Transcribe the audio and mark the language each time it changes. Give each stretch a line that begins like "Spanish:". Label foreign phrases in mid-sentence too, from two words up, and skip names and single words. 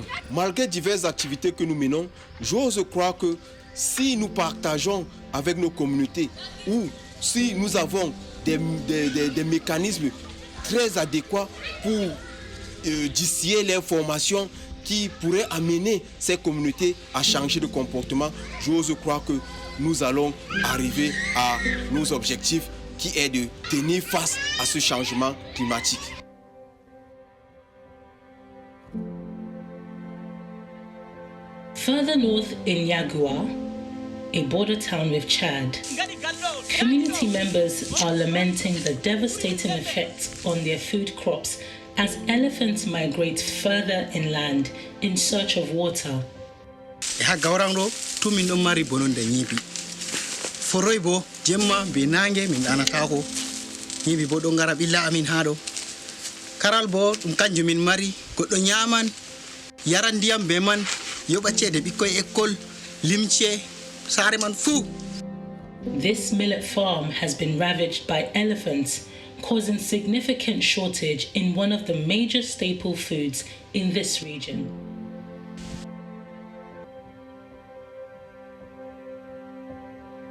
French: Malgré diverses activités que nous menons, j'ose croire que si nous partageons avec nos communautés ou si nous avons des mécanismes très adéquats pour distiller l'information qui pourrait amener ces communautés à changer de comportement, j'ose croire que nous allons arriver à nos objectifs qui est de tenir face à ce changement climatique.
English: Further north in Yagua, a border town with Chad, community members are lamenting the devastating effects on their food crops as elephants migrate further inland in search of water.
Fula: Ha gawrangdo tumin do mari bononde nyibi foroybo jemma be nange min anata ko nyibi bo do ngara billa amin hado karal bo dum kanju min mari goddo nyaman yaran ndiyam be man yoba cede bikkoy école limce sare man fu.
English: This millet farm has been ravaged by elephants, causing significant shortage in one of the major staple foods in this region.